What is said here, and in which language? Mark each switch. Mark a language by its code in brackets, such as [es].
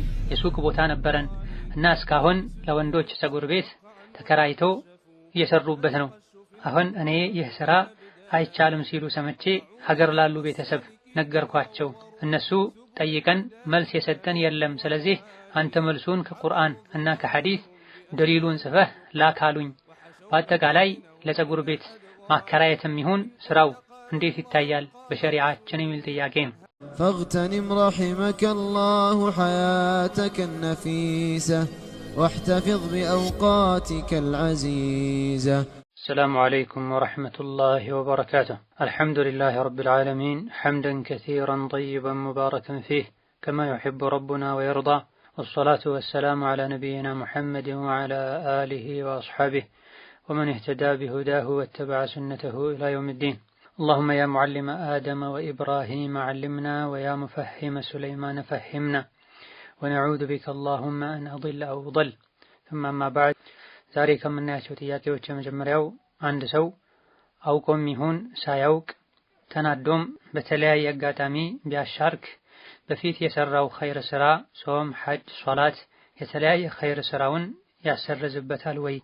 [ar] የሱቅ ቦታ ነበረን እና እስካሁን ለወንዶች ፀጉር ቤት ተከራይቶ እየሰሩበት ነው። አሁን እኔ ይህ ስራ አይቻልም ሲሉ ሰምቼ ሀገር ላሉ ቤተሰብ ነገርኳቸው። እነሱ ጠይቀን መልስ የሰጠን የለም። ስለዚህ አንተ መልሱን ከቁርአን እና ከሐዲስ ደሊሉን ጽፈህ ላካሉኝ። በአጠቃላይ ለፀጉር ቤት ማከራየትም ይሁን ስራው እንዴት ይታያል በሸሪዓችን የሚል ጥያቄ ነው። فاغتنم رحمك الله حياتك النفيسة واحتفظ بأوقاتك العزيزة. السلام عليكم ورحمة الله وبركاته. الحمد لله رب العالمين حمدا كثيرا طيبا مباركا فيه كما يحب ربنا ويرضى، والصلاة والسلام على نبينا محمد وعلى آله وأصحابه ومن اهتدى بهداه واتبع سنته إلى يوم الدين. اللهم يا معلم آدم وإبراهيم علمنا، ويا مفهم سليمان فهمنا، ونعوذ بك اللهم أن أضل أو أضل. ثم أما بعد، [am] ዛሬ ከምናያቸው ጥያቄዎች የመጀመሪያው አንድ ሰው አውቆም ይሁን ሳያውቅ ተናዶም በተለያየ አጋጣሚ ቢያሻርክ በፊት የሰራው ኸይር ስራ ጾም፣ ሐጅ፣ ሶላት የተለያየ ኸይር ስራውን ያሰርዝበታል ወይ?